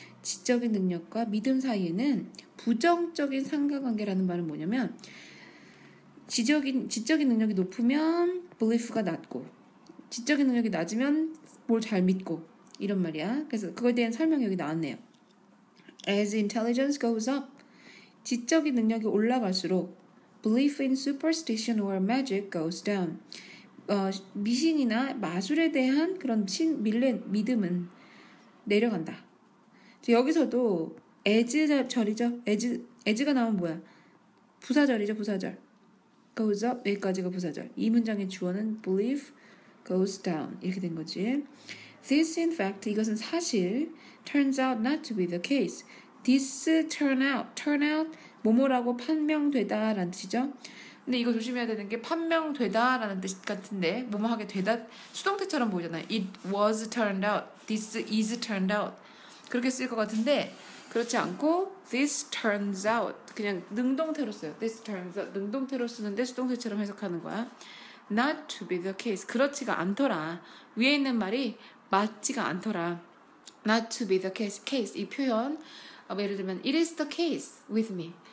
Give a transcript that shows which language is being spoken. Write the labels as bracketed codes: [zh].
[ko] 지적인 능력과 믿음 사이에는 부정적인 상관관계라는 말은 뭐냐면 지적인 능력이 높으면 belief가 낮고 지적인 능력이 낮으면 뭘 잘 믿고 이런 말이야. 그래서 그거에 대한 설명이 여기 나왔네요. [en] As intelligence goes up, [ko] 지적인 능력이 올라갈수록 [en] belief in superstition or magic goes down. [ko] 미신이나 마술에 대한 그런 믿음은 내려간다. 여기서도 as절이죠. as가 나오면 뭐야? 부사절이죠. 부사절. goes up 여기까지가 부사절. 이 문장의 주어는 [en] belief goes down [ko] 이렇게 된 거지. [en] This in fact [ko] 이것은 사실 [en] turns out not to be the case. This turn out [ko] 뭐뭐라고 판명되다 라는 뜻이죠. 근데 이거 조심해야 되는 게 판명되다 라는 뜻 같은데 뭐뭐 하게 되다 수동태처럼 보이잖아요. [en] It was turned out. This is turned out. [ko] 그렇게 쓸 것 같은데 그렇지 않고 [en] this turns out [ko] 그냥 능동태로 써요. [en] This turns out [ko] 능동태로 쓰는데 수동태처럼 해석하는 거야. [en] Not to be the case. [ko] 그렇지가 않더라. 위에 있는 말이 맞지가 않더라. [en] Not to be the case. [ko] 이 표현 예를 들면 [en] It is the case with me.